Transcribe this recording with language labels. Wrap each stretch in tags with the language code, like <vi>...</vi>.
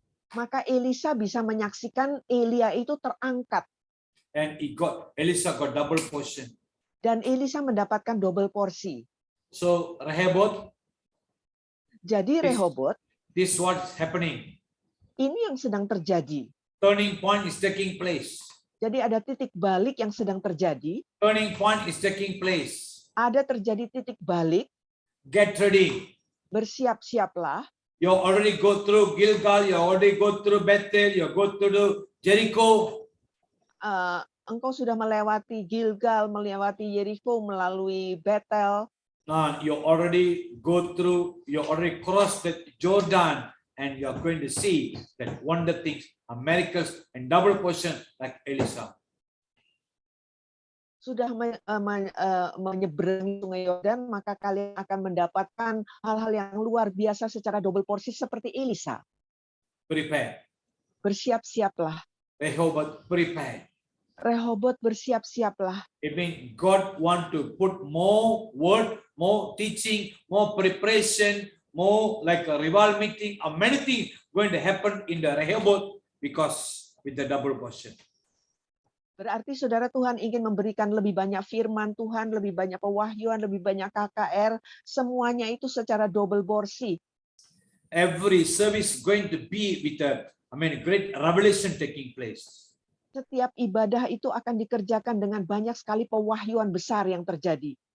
<id>maka Elisa bisa menyaksikan Elia itu terangkat.</id> <en>And Elisha got double portion.</en> <id>Dan Elisa mendapatkan double porsi.</id> <en>So Rehoboth,</en> <id>Jadi Rehobot,</id> <en>this what's happening.</en> <id>ini yang sedang terjadi.</id> <en>Turning point is taking place.</en> <id>Jadi ada titik balik yang sedang terjadi,</id> <en>Turning point is taking place.</en> <id>ada terjadi titik balik,</id> <en>Get ready.</en> <id>bersiap-siaplah.</id> <en>You already go through Gilgal, you already go through Bethel, you go through Jericho.</en> <id>Engkau sudah melewati Gilgal, melewati Yeriko, melalui Betel.</id> <en>You already go through, you already crossed the Jordan, and you are going to see that wonder things, miracles, and double portion like Elisha.</en> <id>Sudah menyeberangi Sungai Yordan, maka kalian akan mendapatkan hal-hal yang luar biasa secara double porsi seperti Elisa.</id> <en>Prepare.</en> <id>Bersiap-siaplah.</id> <en>Rehoboth, prepare.</en> <id>Rehobot, bersiap-siaplah.</id> <en>It means God want to put more word, more teaching, more preparation, more like a revival meeting, or many things going to happen in the Rehoboth because with the double portion.</en> <id>Berarti saudara, Tuhan ingin memberikan lebih banyak firman Tuhan, lebih banyak pewahyuan, lebih banyak KKR, semuanya itu secara double porsi.</id> <en>Every service going to be with a, great revelation taking place.</en> <id>Setiap ibadah itu akan dikerjakan dengan banyak sekali pewahyuan besar yang terjadi.</id>